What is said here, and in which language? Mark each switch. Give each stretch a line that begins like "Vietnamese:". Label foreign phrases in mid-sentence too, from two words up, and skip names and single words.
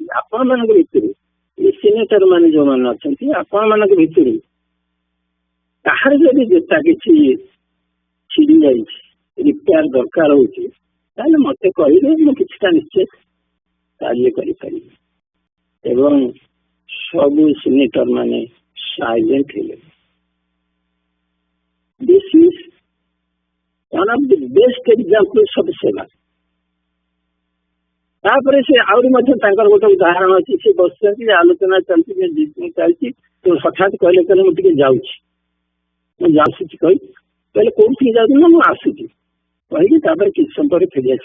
Odia: ଆପଣ ମାନଙ୍କ ଭିତରୁ ସିନେଟର ମାନେ ଯୋଉମାନେ ଅଛନ୍ତି, ଆପଣ ମାନଙ୍କ ଭିତରୁ କାହାର ଯଦି ଜୋତା କିଛି ଛିଡି ଯାଇଛି, ରିପେୟାର ଦରକାର ହଉଛି, ତାହେଲେ ମତେ କହିବେ, ମୁଁ କିଛିଟା ନିଶ୍ଚୟ କାର୍ଯ୍ୟ କରିପାରିବି। ଏବଂ ସବୁ ସିନେଟର ମାନେ ସାଇଲେଣ୍ଟ ହେଲେ।
English: this is one of the best examples of ସେବା।
Odia: ତାପରେ ସେ ଆହୁରି ମଧ୍ୟ ତାଙ୍କର ଗୋଟେ ଉଦାହରଣ ଅଛି, ସେ ବସିଛନ୍ତି, ଆଲୋଚନା ଚାଲିଛି, ତ ହଠାତ୍ କହିଲେ ମୁଁ ଟିକେ ଯାଉଛି, ମୁଁ ଆସୁଛି କହିଲେ କୋଉଠିକି ଯାଉଛି ନା ମୁଁ ଆସୁଛି କହିକି ତାପରେ କିଛି ସମୟ ପରେ ଫେରି ଆସିଲେ।